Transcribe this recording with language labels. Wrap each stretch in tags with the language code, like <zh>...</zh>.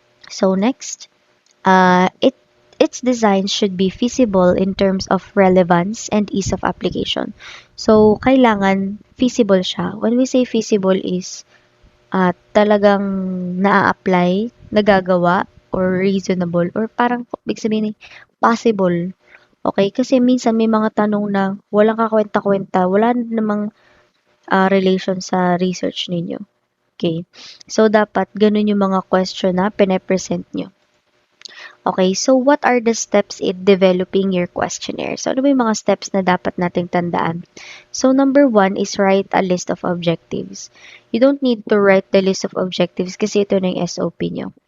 <en>So next, its design should be feasible in terms of relevance and ease of application.</en> <tl>So, kailangan feasible siya.</tl> <en>When we say feasible is</en> <tl>talagang na-apply, nagagawa,</tl> <en>or reasonable, or</en> <tl>parang, big sabihin</tl> <en>possible. Okay?</en> <tl>Kasi minsan may mga tanong na walang kakwenta-kwenta, wala namang relation sa research ninyo. Okay? So, dapat ganun yung mga question na pine-present nyo.</tl> <en>Okay, so what are the steps in developing your questionnaire? So,</en> <tl>ano ba yung mga steps na dapat nating tandaan?</tl> <en>So, number 1 is write a list of objectives. You don't need to write the list of objectives</en> <tl>kasi ito na yung SOP nyo.</tl>